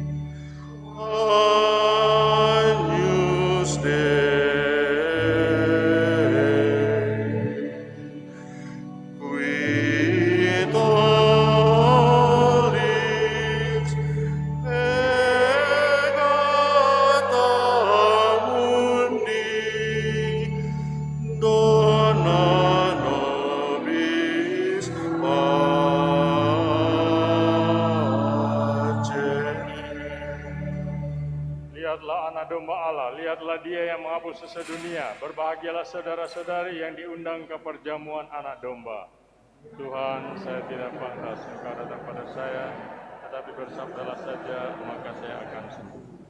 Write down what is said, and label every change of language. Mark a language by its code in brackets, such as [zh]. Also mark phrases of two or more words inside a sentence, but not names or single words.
[la] Agnus Dei, qui tollis peccata mundi, dona nobis pacem. [id] Lihatlah anak domba Allah, lihatlah dia yang menghapus dosa dunia. Berbahagialah saudara-saudari yang diundang ke perjamuan anak domba. Tuhan, saya tidak pantas Engkau datang pada saya, tetapi bersabdalah saja, maka saya akan sembuh.